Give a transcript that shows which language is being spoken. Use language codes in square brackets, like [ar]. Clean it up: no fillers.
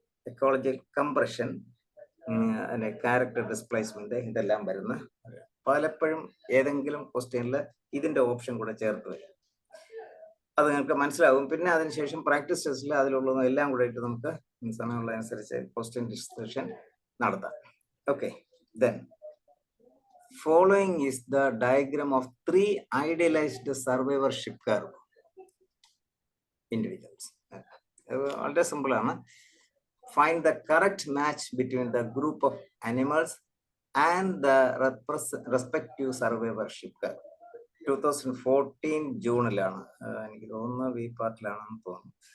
[ml] Ecological compression, character displacement, ഇതെല്ലാം വരുന്ന പലപ്പോഴും ഏതെങ്കിലും ക്വസ്റ്റ്യനിൽ ഇതിന്റെ ഓപ്ഷൻ കൂടെ ചേർത്ത് വരും. അത് നിങ്ങൾക്ക് മനസ്സിലാവും. പിന്നെ അതിനുശേഷം പ്രാക്ടീസ് ടെസ്റ്റിൽ അതിലുള്ളതും എല്ലാം കൂടെ ഇട്ട് നമുക്ക് സമയമുള്ളതനുസരിച്ച് ക്വസ്റ്റ്യൻ ഡിസ്കഷൻ നടത്താം. [en] Okay, then following is the diagram of 3 idealized survivorship curve individuals. [ml] വളരെ സിമ്പിൾ ആണ്. [en] Find the correct match between the group of animals and the respective survivorship curve. [ml] 2014 ജൂണിലാണ്, എനിക്ക് തോന്നുന്നു വി പാർട്ടിലാണെന്ന് തോന്നുന്നു.